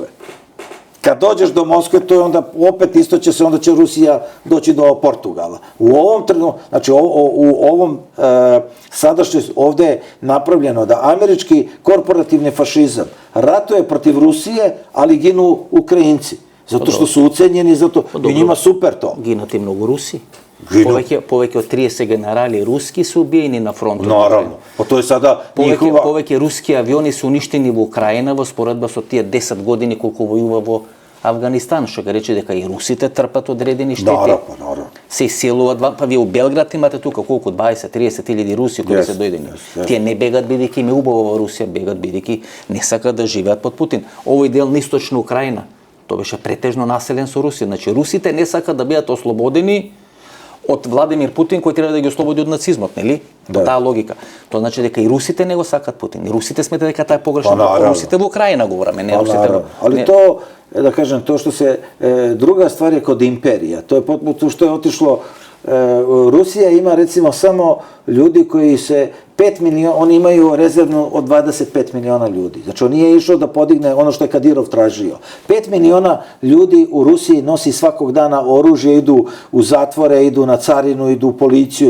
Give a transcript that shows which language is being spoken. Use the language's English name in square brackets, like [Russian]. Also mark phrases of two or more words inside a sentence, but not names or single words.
[Serbian] Kad dođeš do Moskve, to je onda opet isto će se, onda će Rusija doći do Portugala. U ovom trenutku, znači u ovom sadašnjoj, ovde je napravljeno da američki korporativni fašizam ratuje protiv Rusije, ali ginu Ukrajinci. Zato što su ucenjeni, zato i njima super to. Ginati mnogo Rusi. [Macedonian] Повеќе од 30 генерали руски се убиени на фронтот. Наравно. Па тоа е [Serbian] сада njihova... [Macedonian] Повеќе руски авиони се уништени во Украина во споредба со тие 10 години колку војува во Авганистан, што га рече дека и русите трпат одредени штети. Наравно. Се иселуваат, па вие у Белград имате тука колку 20-30 илјади руси кои се дојдени. Тие не бегат бидејќи им е убаво во Русија, бегат бидејќи не сакаат да живеат под Путин. Овој дел на источна Украина, тоа беше претежно населен со Русија. Значи русите не сакаат да бидат ослободени од Владимир Путин, кој треба да ги ослободи од нацизмот, нели? По таа логика. Тоа значи дека и русите не го сакат Путин. И русите сметаат дека таа е погрешна. Русите во Украина говораме, не русите. [Serbian] Ali to, da kažem, to što se, druga stvar je kod imperija. To je potpuno što je otišlo, Rusija ima recimo samo ljudi koji se 5 miliona, oni imaju rezervnu od 25 miliona ljudi. Znači on nije išao da podigne ono što je Kadirov tražio. 5 miliona ljudi u Rusiji nosi svakog dana oružje, idu u zatvore, idu na carinu, idu u policiju.